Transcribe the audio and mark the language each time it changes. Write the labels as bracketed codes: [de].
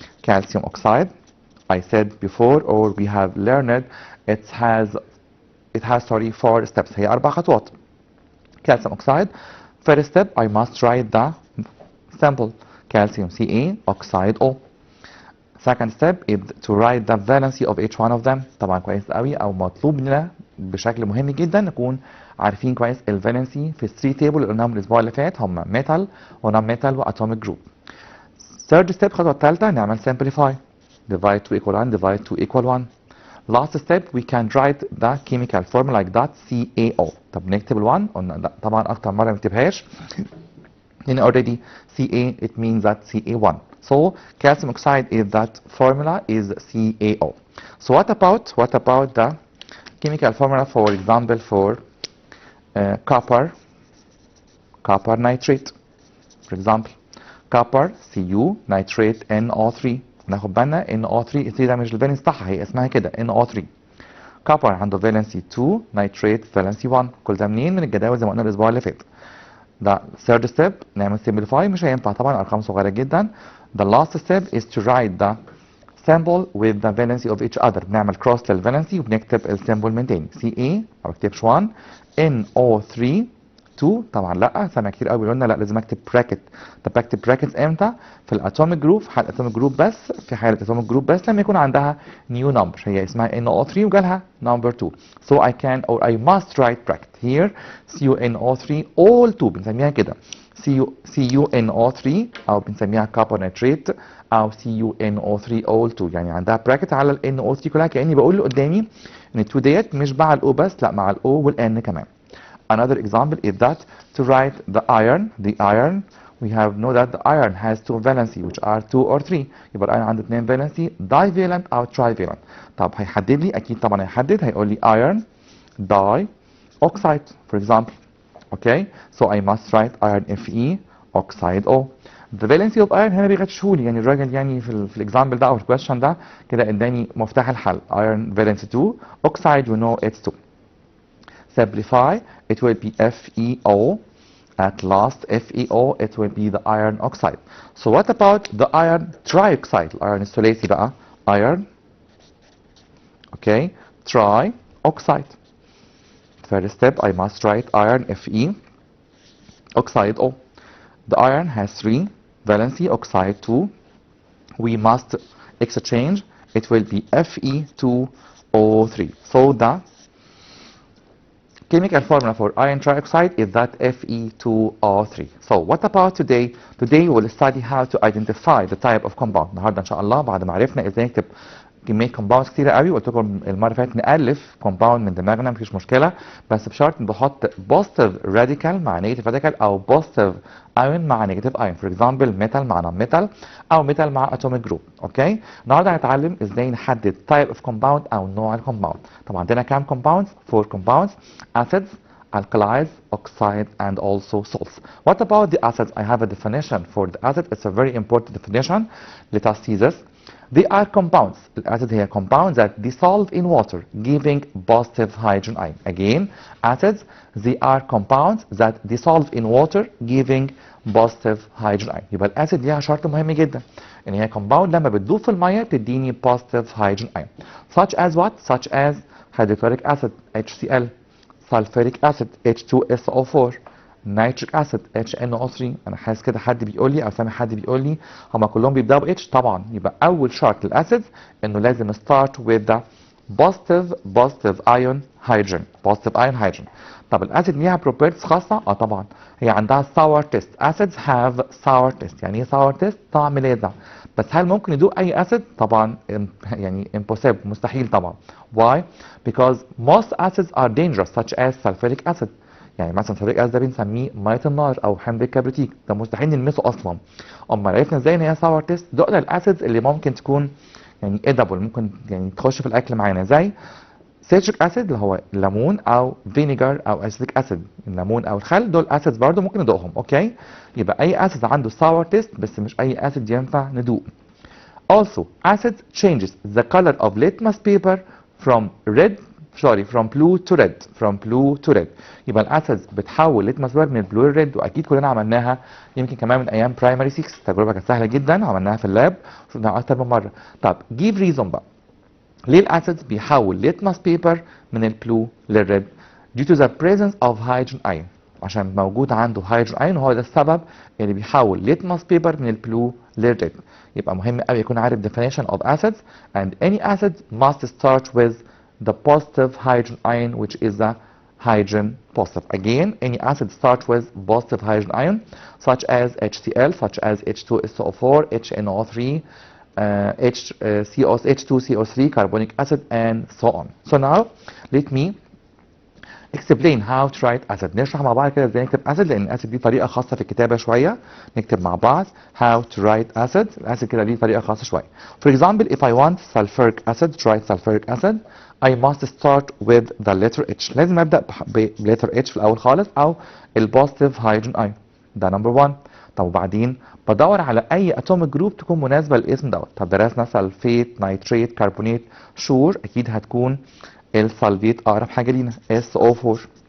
[en] Calcium oxide, I said before, or we have learned, it has 4 steps. [ar] هي 4 خطوات. [en] Calcium oxide. First step, I must write the simple calcium Ca oxide O. Second step is to write the valency of each one of them. [ar] طبعا كويس قوي او مطلوب لنا بشكل مهم جدا نكون عارفين كويس الفالنسي في الثري تيبل اللي قلناهم الاسبوع اللي فات, هم ميتال ونون ميتال واتوميك جروب. [en] Third step, [ar] الخطوه الثالثه, نعمل [en] simplify. Divide 2 equal 1, divide 2 equal 1. Last step, we can write the chemical formula like that, CaO. [ar] طب نكتب ال1, قلنا لا طبعا اكتر مره ما نكتبهاش. [en] In already Ca, it means that Ca1. So calcium oxide is that formula is CaO. So what about the chemical formula, for example, for copper nitrate, for example, copper Cu nitrate NO3. [ar] ناخد بالنا NO3 ده مش الفالنس بتاعها, هي اسمها كده NO3. copper عنده valency 2, nitrate valency 1. كل ده منين؟ من الجداول زي ما قلنا الاسبوع اللي فات. [en] The third step, [ar] نعمل simplify, مش هينفع طبعا ارقام صغيره جدا. [en] The last step is to write the symbol with the valency of each other. [ar] بنعمل cross للvalency وبنكتب السيمبل من تاني. Ca ما بكتبش 1, NO3 2 طبعا لا, سامع كتير قوي بيقولوا لنا لا لازم اكتب براكت. طب بكتب براكتس امتى؟ في الاتوميك جروب, في حاله اتوميك جروب بس, في حاله اتوميك جروب بس لما يكون عندها نيو نمبر, هي اسمها NO3 وجالها نمبر 2. [en] So I can or I must write bracket here CuNO3 all 2, [ar] بنسميها كده CuNO3 او بنسميها copper nitrate او CuNO3 all 2, يعني عندها براكت على ال NO3 كلها, كاني بقول له قدامي ان ال 2 ديت مش مع ال O بس, لا مع ال O وال N كمان. [en] Another example is that to write the iron, we have know that the iron has 2 valency which are 2 or 3. [ar] يبقى iron عنده 2 valency, divalent أو trivalent. طب هيحدد لي, أكيد طبعا هيحدد, هيقول لي [en] iron dioxide for example. Okay, so I must write iron Fe oxide O. The valency of iron [ar] هنا بيغششهولي, يعني الراجل يعني في الاكزامبل ده او في الكويشن ده كده اداني مفتاح الحل. [en] iron valency 2, oxide we know it's 2. Simplify, it will be FeO. At last, FeO, it will be the iron oxide. So what about the iron trioxide? [ar] Iron الثلاثي بقى, iron, okay, trioxide. [en] First step, I must write iron Fe, oxide O. The iron has 3 valency, oxide 2. We must exchange, it will be Fe2O3. So the chemical formula for iron trioxide is that Fe2O3. So what about today? Today we will study how to identify the type of compound. [ar] النهارده ان شاء الله بعد ما عرفنا ازاي نكتب كميه كومباوندز كتيره قوي, قلت لكم المره اللي فاتت نالف كومباوند من دماغنا مفيش مشكله, بس بشرط بحط بوزيتيف راديكال مع نيجاتيف راديكال او بوزيتيف ايون مع نيجاتيف ايون. فور اكزامبل ميتال مع نون ميتال او ميتال مع اتوميك جروب. اوكي, النهارده هنتعلم ازاي نحدد تايب اوف كومباوند او نوع الكومباوند. طبعا عندنا كام كومباوندز؟ [en] 4 compounds: acids, alkalis, oxides, and also salts. What about the acids? I have a definition for the acid. It's a very important definition. Let us see this. They are compounds. [ar] الأسيد هي [en] compounds that dissolve in water giving positive hydrogen ion. Again, acids, they are compounds that dissolve in water giving positive hydrogen ion. [ar] يبقى الأسيد ليها شرط مهم جدا إن هي compound لما بتدوب في المية بتديني positive hydrogen ion. [en] Such as what? Such as hydrochloric acid HCl, sulfuric acid H2SO4, nitric acid HNO3. [ar] انا حاسس كده حد بيقول لي او سامع حد بيقول لي هما كلهم بيبداوا ب H. طبعا يبقى اول شرط للاسيدز انه لازم [en] start with the positive ion hydrogen. positive ion hydrogen. [ar] طب الاسيد ليها properties خاصه؟ طبعا هي عندها sour taste. [en] acids have sour taste. [ar] يعني ايه sour taste؟ طعم لاذع. بس هل ممكن يدوق اي اسيد؟ طبعا يعني impossible مستحيل طبعا. [en] Why? Because most acids are dangerous such as sulfuric acid. [ar] يعني مثلا sulfuric acid ده بنسميه ميه النار او حمض الكبريتيك، ده مستحيل نلمسه اصلا. امال عرفنا ازاي ان هي sour taste؟ دقنا الاسيدز اللي ممكن تكون يعني edible، ممكن يعني تخش في الاكل معانا، زي citric acid اللي هو الليمون او vinegar او acetic acid. الليمون او الخل دول acids برضو ممكن ندوقهم. اوكي، يبقى اي acid عنده sour taste بس مش اي acid ينفع ندوق. [en] Also, acid changes the color of litmus paper from blue to red. [ar] يبقى الاسيدز بتحول litmus paper من البلو للريد، واكيد كلنا عملناها يمكن كمان من ايام برايمري 6. التجربه كانت سهله جدا، عملناها في اللاب شفناها اكتر من مره. طب give reason بقى ليه الاسيدز بيحول litmus paper من البلو للريد؟ [en] due to the presence of hydrogen ion. [ar] عشان موجود عنده hydrogen ion هو ده السبب اللي بيحول litmus paper من البلو للريد. يبقى مهم قوي يكون عارف [en] definition of acids, and any acid must start with the positive hydrogen ion which is the hydrogen positive. Again, any acid starts with positive hydrogen ion such as HCl, such as H2SO4, HNO3, H2CO3, carbonic acid, and so on. So now let me explain how to write acid. [ar] نشرح مع بعض كده ازاي نكتب acid، لان acid دي طريقه خاصه في الكتابه شويه. نكتب مع بعض [en] how to write acid. [ar] الacid كده ليه طريقه خاصه شويه. [en] For example, if I want sulfuric acid, to write sulfuric acid, I must start with the letter H. [ar] لازم ابدا بletter H في الاول خالص او البوزيتيف هيدروجين ايون. ده نمبر 1. طب وبعدين بدور على اي اتوميك جروب تكون مناسبه للاسم دوت. طب درسنا سلفيت، نيتريت، كربونات، شور، اكيد هتكون السلفيت اقرب حاجه لينا SO4.